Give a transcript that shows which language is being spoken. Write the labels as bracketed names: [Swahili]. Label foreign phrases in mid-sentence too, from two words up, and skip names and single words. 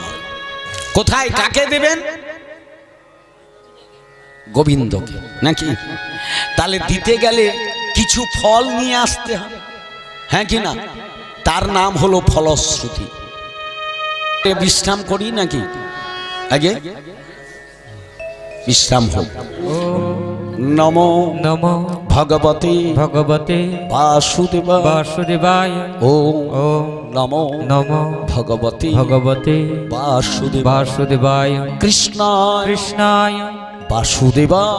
[Bangla] কোথায়, কাকে দেবেন? গোবিন্দকে, নাকি? তাহলে দিতে গেলে কিছু ফল নিয়ে আসতে হবে, হ্যাঁ কি না? তার নাম হলো ফলশ্রুতি। বিশ্রাম করি নাকি? আগে বিশ্রাম হোক। [Sanskrit] নমো নমো ভগবতে ভগবতে বাসুদেবায়। ওম নমো নমো ভগবতে ভগবতে বাসুদেবায়। কৃষ্ণায় কৃষ্ণায় বাসুদেবায়